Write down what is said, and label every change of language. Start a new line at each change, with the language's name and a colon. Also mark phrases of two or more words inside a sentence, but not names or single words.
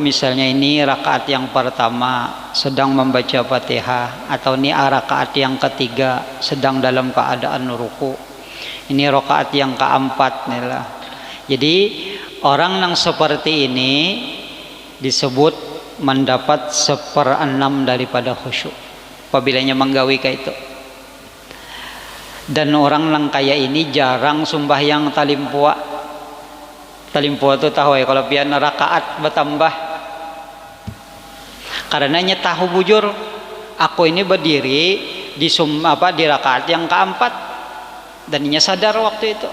Indonesian: Misalnya ini rakaat yang pertama sedang membaca Fatihah, atau ini rakaat yang ketiga sedang dalam keadaan ruku, ini rakaat yang keempat nih lah. Jadi orang yang seperti ini disebut mendapat 1/6 daripada khusyuk apabila menggawi kayak itu. Dan orang yang kayak ini jarang sembahyang talimpua. Talimpua itu tahu ya, kalau pian rakaat bertambah. Karenanya tahu bujur, aku ini berdiri di rakaat yang keempat, dan inya sadar waktu itu.